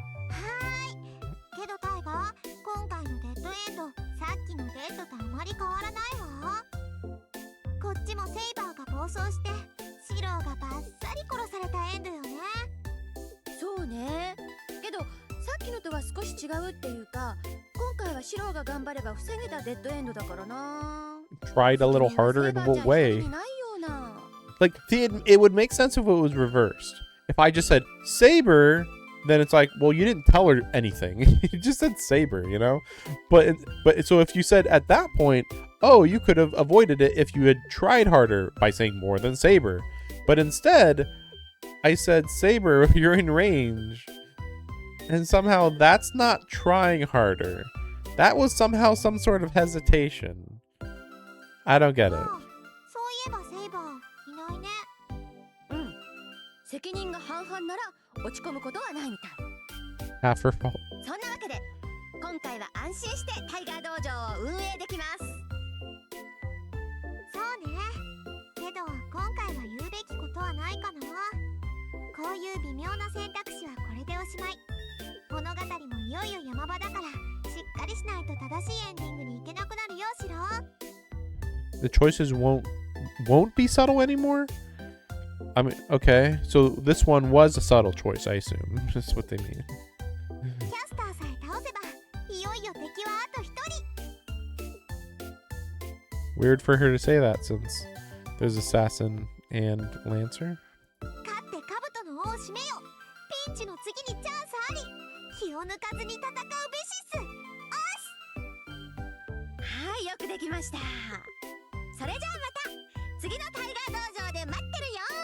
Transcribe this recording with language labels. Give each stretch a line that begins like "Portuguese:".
Japanese: はーい。けどタイガー、今回のデッドエンド、さっきのデッドとあまり変わらないわ。こっちもセイバーが暴走してシローがバッサリ殺されたエンドよね。そうね。けどさっきのとは少し違うっていうか、今回はシローが頑張れば防げたデッドエンドだからな。
English: Tried a little harder in what way? Like, it would make sense if it was reversed. If I just said Saber, then it's like, well, you didn't tell her anything. You just said Saber, you know? But so if you said at that point, oh, you could have avoided it if you had tried harder by saying more than Saber. But instead, I said Saber, you're in range. And somehow that's not trying harder. That was somehow some sort of hesitation. I don't get it.
Japanese: そういえばセイバーいないね。うん。責任が半々なら落ち込むことはないみたい。
English: Half her fault.
Japanese: そんなわけで今回は安心してタイガー道場を運営できます。そうね。けど今回は言うべきことはないかな。こういう微妙な選択肢はこれでおしまい。物語もいよいよ山場だからしっかりしないと正しいエンディングに行けなくなるよ、シロ。
English: The choices won't be subtle anymore? I mean, okay, so this one was a subtle choice, I assume. That's what they mean.
Japanese: キャスターさえ倒せばいよいよ敵はあと一人。
English: Weird for her to say that since there's Assassin and Lancer.
Japanese: 勝って兜の尾を締めよ。ピンチの次にチャンスあり。気を抜かずに戦うべしっす。おっす。はい、よくできました。それじゃあまた次のタイガー道場で待ってるよ。